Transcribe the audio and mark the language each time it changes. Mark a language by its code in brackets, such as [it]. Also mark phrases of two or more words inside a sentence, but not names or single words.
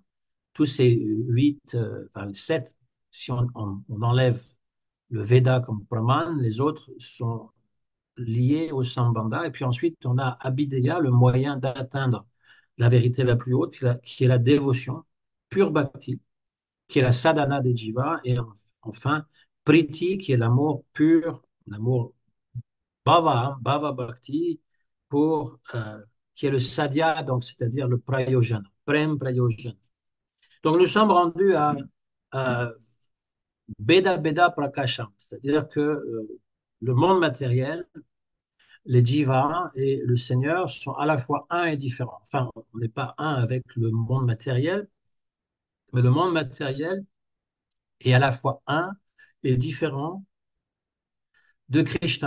[fr] Tous ces huit, enfin sept, si on enlève le Veda comme Brahman, les autres sont liés au Sambandha. Et puis ensuite, on a Abhideya, le moyen d'atteindre la vérité la plus haute, qui est la dévotion, pure bhakti, qui est la sadhana des jivas. Et enfin, Priti, qui est l'amour pur, l'amour bhava, hein, [sa] भाव भक्ति, [fr] qui est le sadhya, donc c'est-à-dire le prayojana, [sa] प्रेम प्रयोजन. [fr] Donc nous sommes rendus à [sa] भेद भेद प्रकाशम्, [fr] c'est-à-dire que le monde matériel, les jivas et le Seigneur sont à la fois un et différents. Enfin, on n'est pas un avec le monde matériel, mais le monde matériel est à la fois un et différent de Krishna.